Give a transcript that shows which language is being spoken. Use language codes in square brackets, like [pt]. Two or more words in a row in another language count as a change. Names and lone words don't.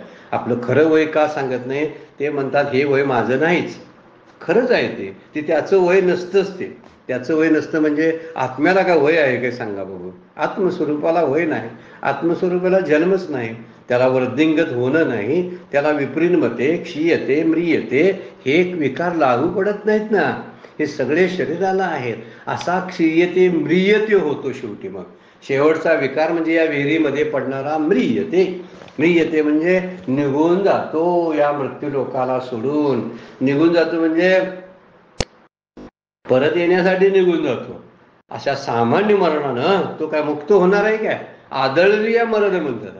[mr] आपलं खरं वय का सांगत नाही, ते म्हणतात हे वय माझं नाहीच. खरंच आहे ते त्याचं वय नसतंच. ते त्याचं वय नसतं म्हणजे आत्म्याला का वय आहे काय सांगा बघू. आत्मस्वरूपाला वय नाही, आत्मस्वरूपाला जन्मच नाही, त्याला वृद्धिंगत होणं नाही, त्याला [sa] विपरिणमते क्षीयते म्रियते [mr] हे विकार लागू पडत नाहीत ना. हे सगळे शरीराला आहेत. असा [sa] क्षीयते म्रियते [mr] होतो शेवटी. मग शेवटचा विकार म्हणजे या विहिरीमध्ये पडणारा म्रियते. म्रियते म्हणजे निघून जातो, या मृत्यू लोकाला सोडून निघून जातो, म्हणजे परत येण्यासाठी निघून जातो. अशा सामान्य मरणानं तो काय मुक्त होणार आहे काय, आदळली या मरण म्हणतात.